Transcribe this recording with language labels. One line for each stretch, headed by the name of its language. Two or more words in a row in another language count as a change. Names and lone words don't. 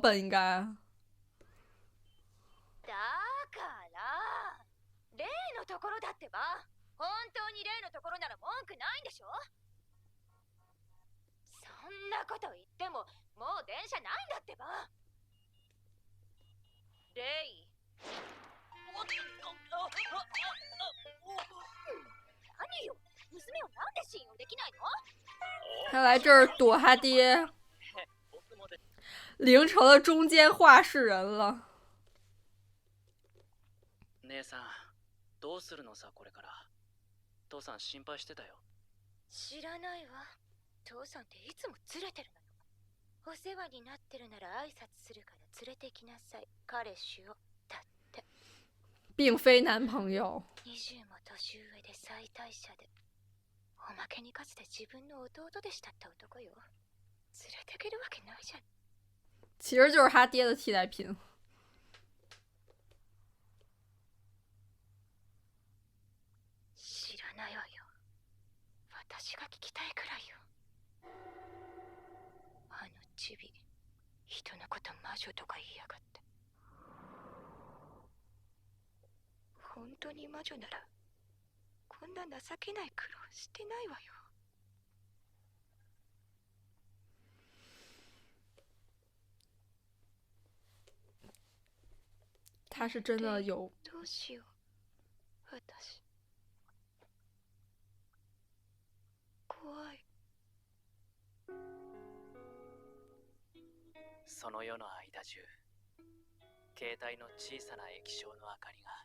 Chinese: 本应该。
Japanese: だから例のところだってば。本当に例のところなら文句ないんでしょ。そんなこと言ってももう電車ないんだってば。レイ。何よ、娘をなんで信用できないの？
Chinese: 他来这儿躲他爹。凌成了中间话事人了。
Japanese: 姉さん、どうするのさこれから。父さん心配してたよ。知らないわ。父さんっていつも連れてるのよ。お世話になってるなら挨拶するから連れてきなさい。彼氏を。だって。
Chinese: 并非男朋友。
Japanese: 20も年上で最大者で。おまけにかつて自分の弟弟子だった男よ。連れてけるわけないじゃん。
Chinese: 其实就是他爹的替代品。
Japanese: 知らないわよ。私が聞きたいくらいよ。あのチビ、人のこと魔女とか言いやがって。本当に魔女ならこんな情けない苦労してないわよ。
Chinese: 他是真的有。
Japanese: どうしよう。私。怖い。その夜の間中、携帯の小さな液晶の明かりが